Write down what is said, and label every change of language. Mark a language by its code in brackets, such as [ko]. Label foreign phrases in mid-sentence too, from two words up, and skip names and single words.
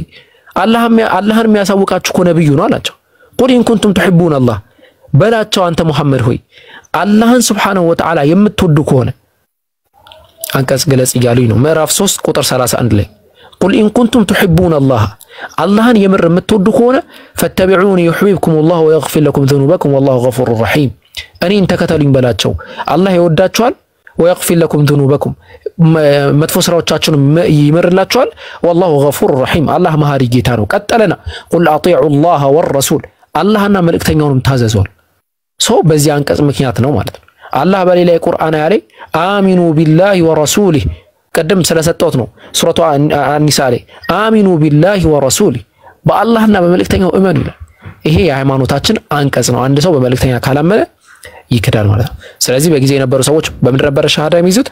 [am] አላህን የሚያሳውቃችሁ እኮ ነብዩ ነው አላቸው። [ar] قل إن كنتم تحبون الله [am] በላቸው አንተ ሙሐመድ ሆይ አላህን [ar] سبحانه وتعالى [am] የምትወዱ ከሆነ አንቀጽ ገለጽ እያሉኝ ነው። ምዕራፍ 3 ቁጥር 31 ላይ [ar] قل إن كنتم تحبون الله [am] አላህን የምር የምትወዱ ከሆነ ፈተቢዑኒ [ar] يحببكم الله ويغفر لكم ذنوبكم والله غفور رحيم [am] እኔን ተከተሉኝ በላቸው አላህ ይወዳችኋል [ar] ويغفر لكم ذنوبكم [am] መጥፎ ስራዎቻችሁን ይምርላችኋል [ar] والله غفور رحيم [am] አላህ መሐሪ ጌታ ነው። ቀጠለና [ar] قل أطيعوا الله والرسول [am] አላህና መልእክተኛውንም ታዘዙል። በዚህ አንቀጽ ምክንያት ነው ማለት ነው። አላህ በሌላ የቁርአን አያ ላይ [ar] آمنوا بالله ورسوله [am] ቀደም ስለሰጠውት ነው። ሱረቱ አን-ኒሳ ላይ [ar] آمنوا بالله ورسوله [am] በአላህና በመልእክተኛው እመኑ ይላል። ይሄ የሃይማኖታችን አንቀጽ ነው። አንድ ሰው በመልእክተኛ ካላመነ ይክዳል ማለት ነው። ስለዚህ በጊዜ የነበሩ ሰዎች በምን ነበር ሸሃዳ የሚይዙት?